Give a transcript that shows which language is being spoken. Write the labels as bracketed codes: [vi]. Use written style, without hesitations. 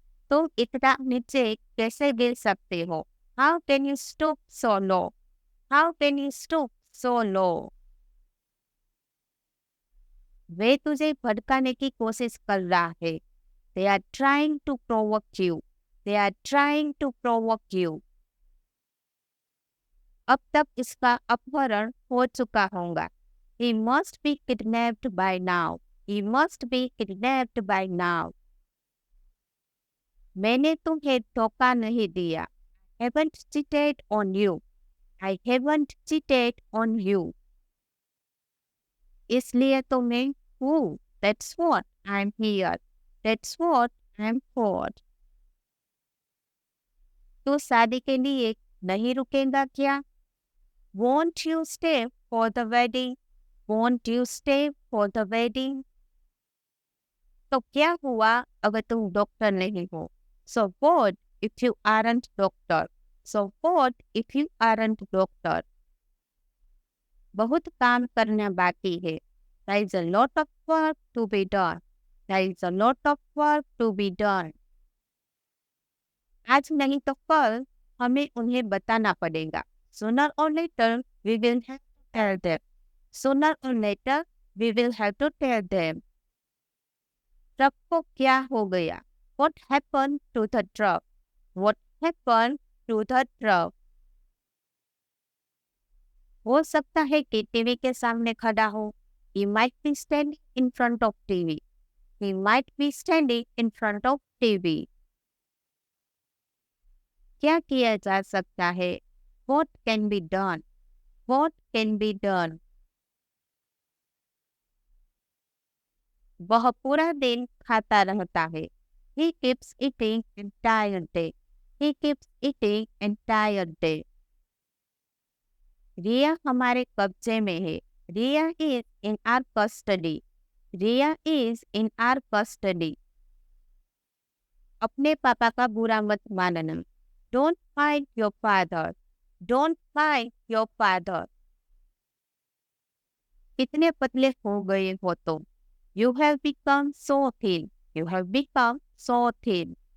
[hi] तुम इतना नीचे कैसे गिर सकते हो? [en] How can you stoop so low? How can you stoop so low? [hi] वे तुझे भटकाने की कोशिश कर रहा है. [en] They are trying to provoke you. They are trying to provoke you. [hi] अब तक इसका अपहरण हो चुका होगा. [en] He must be kidnapped by now. He must be kidnapped by now. [hi] मैंने तुम्हें धोखा नहीं दिया. [en] I haven't cheated on you. I haven't cheated on you. [hi] इसलिए तो मैं हूँ. [en] That's what I'm here. That's what I'm for. [hi] तो शादी के लिए नहीं रुकेगा क्या? [en] Won't you stay for the wedding? Won't you stay for the wedding? [hi] तो क्या हुआ अगर तुम डॉक्टर नहीं हो? [en] So what if you aren't doctor? So what if you aren't doctor? [hi] बहुत काम करना बाकी है. [en] There is a lot of work to be done. There is a lot of work to be done. [hi] आज नहीं तो कल हमें उन्हें बताना पड़ेगा. [en] Sooner or later we will have to tell them. Sooner or later we will have to tell them. [hi] Truck को क्या हो गया? [en] What happened to the truck? What happened to the truck? [hi] हो सकता है कि टीवी के सामने खड़ा हो. [en] He might be standing in front of TV. He might be standing in front of TV. [hi] क्या किया जा सकता है? [en] What can be done? What can be done? [hi] वह पूरा दिन खाता रहता है. [en] He keeps eating entire day. He keeps eating entire day. [hi] रिया हमारे कब्जे में है. [en] Riya is in our custody. Riya is in our custody. [hi] अपने पापा का बुरा मत मानना. [en] Don't fight your father. Don't fight your father. [hi] कितने पतले हो गए हो तुम. [en] You have become so thin. You have become so thin.